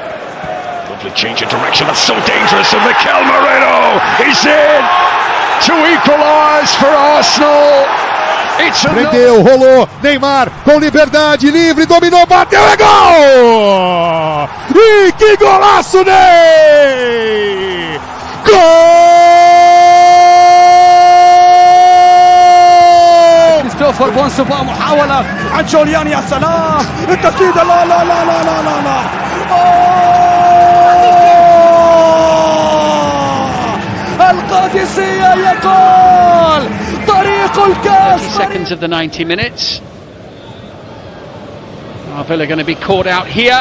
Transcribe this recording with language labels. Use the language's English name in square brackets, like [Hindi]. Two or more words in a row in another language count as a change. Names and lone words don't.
[English] Lovely change of direction. That's so dangerous. And Mikel Merino is in to equalise for Arsenal. It's a [Portuguese] prendeu, rolou, Neymar com liberdade, livre, dominou, bateu, é gol! E que golaço, Ney! [Arabic] كريستوفر بونسوفا محاولة عن جوليان، يا سلام التسديد، لا لا لا لا لا لا لا القادسية يقول طريق الكاس. [English] 30 seconds of the 90 minutes. Villa going to be caught out here.